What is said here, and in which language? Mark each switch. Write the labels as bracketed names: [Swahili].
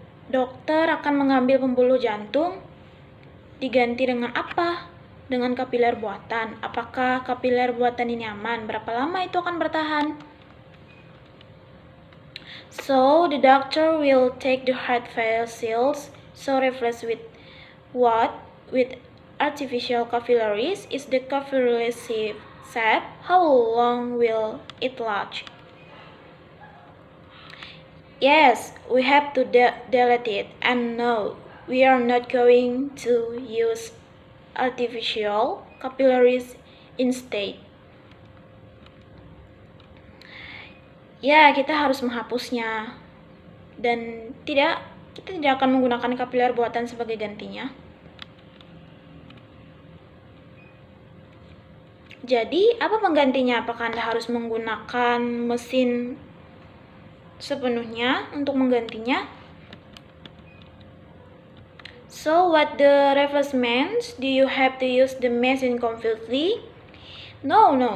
[Indonesian] Dokter akan mengambil pembuluh jantung, diganti dengan apa? Dengan kapiler buatan. Apakah kapiler buatan ini aman? Berapa lama itu akan bertahan? [English] So, the doctor will take the heart vessels, so replace with what? With artificial capillaries. Is the capillary safe? How long will it last? Yes, we have to delete it. And no, we are not going to use artificial capillaries instead. [Indonesian] Ya, kita harus menghapusnya. Dan kita tidak akan menggunakan kapiler buatan sebagai gantinya. Jadi, apa penggantinya? Apakah Anda harus menggunakan mesin sepenuhnya untuk menggantinya? [English] So, what the replacements? Do you have to use the machine completely? No.